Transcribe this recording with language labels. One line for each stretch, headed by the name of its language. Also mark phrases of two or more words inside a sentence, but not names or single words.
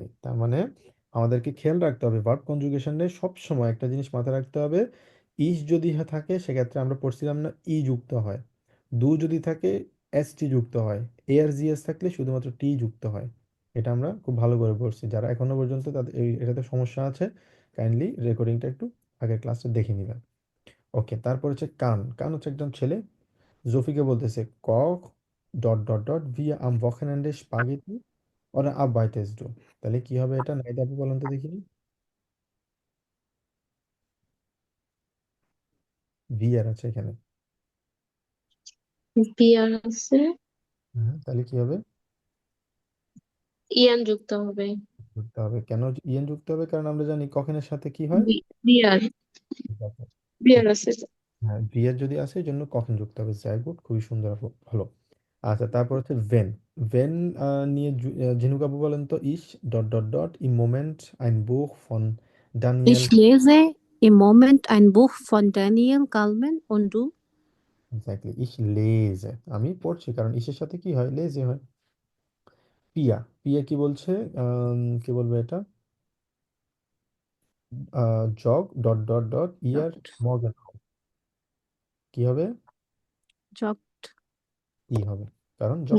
Bangla: তার মানে আমাদেরকে খেয়াল রাখতে হবে
English: verb conjugationে
Bangla: সব সময় একটা জিনিস মাথায় রাখতে হবে, ইস যদি থাকে সেক্ষেত্রে আমরা পড়ছিলাম না ই যুক্ত হয়, দু যদি থাকে এস টি যুক্ত হয়, এ আর জি এস থাকলে শুধুমাত্র টি যুক্ত হয়। এটা আমরা খুব ভালো করে পড়ছি, যারা এখনো পর্যন্ত তাদের এটাতে সমস্যা আছে কাইন্ডলি রেকর্ডিংটা একটু আগের ক্লাসটা দেখে নেবেন। ওকে, তারপর হচ্ছে কান, কান হচ্ছে একজন ছেলে, জোফিকে বলতেছে কক
English: dot dot dot
German: wir am Wochenende Spaghetti oder arbeitest du?
Bangla: তাহলে কি হবে এটা নাইদা আপু বলেন তো দেখি। wir আছে এখানে। বিয়ার আছে, তাহলে কি হবে? ইয়ান যুক্ত হবে। যুক্ত হবে, কেন ইএন যুক্ত হবে? কারণ আমরা জানি কখনের সাথে কি হয়। বিয়ার, দেখো, বিয়ার আছে। হ্যাঁ ভিআর যদি আসে এই জন্য কখন যুক্ত হবে,
German: sehr gut,
Bangla: খুবই সুন্দর আপু, ভালো। আচ্ছা, তারপর হচ্ছে ভেন, ভেন নিয়ে ঝিনুক আপু বলেন তো ইস
English: dot dot dot
German: im Moment ein Buch von Daniel, Ich lese im Moment ein Buch von Daniel Kalman und du?
Bangla: এক্স্যাক্টলি
German: ich lese,
Bangla: আমি পড়ছি, কারণ ইসের সাথে কি হয় লেজে হয়। পিয়া, পিয়া কি বলছে? কি বলবো এটা? জগ
English: dot dot dot
German: ihr morgen,
Bangla: কি হবে? Jogged. ই হবে, কারণ জগ।